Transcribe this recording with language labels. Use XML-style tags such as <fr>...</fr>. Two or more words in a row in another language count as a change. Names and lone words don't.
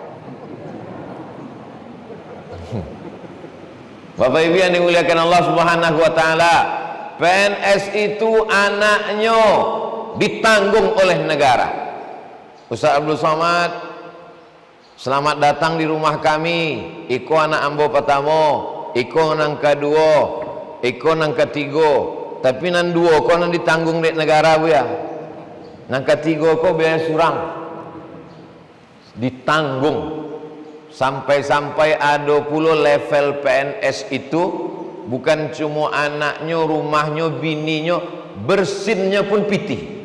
<id>Bapak Ibu yang dimuliakan Allah</id> <ar>سبحانه وتعالى,</ar> <id>PNS itu anaknya ditanggung oleh negara. Ustaz Abdul Somad, selamat datang di rumah kami.</id> <min>Iko anak ambo pertama, iko nang kedua, iko nang ketiga. Tapi nan dua kau nan ditanggung oleh negara bu ya. Nang ketiga kau biaya surang ditanggung.</min> <id>Sampai-sampai ada pula level PNS itu bukan cuma anaknya, rumahnya, bininya, bersinnya pun pitih.</id>